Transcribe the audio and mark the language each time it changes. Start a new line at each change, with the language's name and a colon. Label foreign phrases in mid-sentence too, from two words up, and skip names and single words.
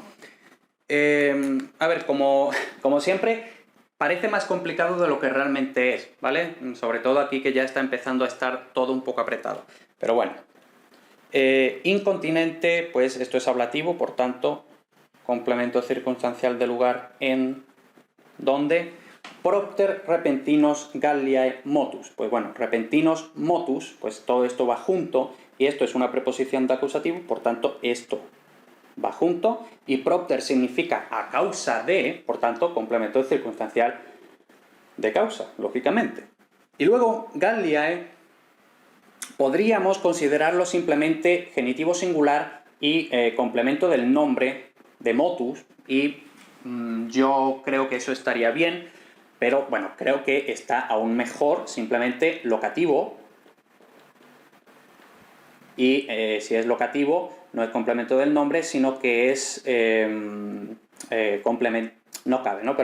Spanish: A ver, como siempre, parece más complicado de lo que realmente es, ¿vale? Sobre todo aquí que ya está empezando a estar todo un poco apretado. Pero bueno. Incontinente, pues esto es ablativo, por tanto, complemento circunstancial de lugar en donde.
Latin: Propter repentinos galliae motus.
Spanish: Pues bueno,
Latin: repentinos motus,
Spanish: pues todo esto va junto, y esto es una preposición de acusativo, por tanto, esto va junto, y propter significa a causa de, por tanto, complemento circunstancial de causa, lógicamente. Y luego, galliae, podríamos considerarlo simplemente genitivo singular y complemento del nombre de motus, y yo creo que eso estaría bien, pero bueno, creo que está aún mejor simplemente locativo, y si es locativo no es complemento del nombre, sino que es complemento, no cabe, ¿no?